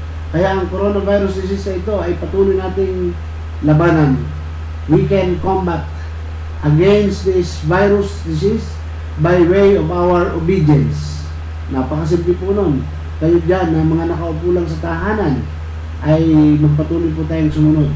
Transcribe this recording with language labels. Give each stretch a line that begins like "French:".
Filipino: Kaya ang coronavirus disease na ito ay patuloy nating labanan.
English: We can combat against this virus disease by way of our obedience.
Filipino: Napakasimple po nun. Kayo dyan na mga nakaupo lang sa tahanan ay magpatuloy po tayong sumunod.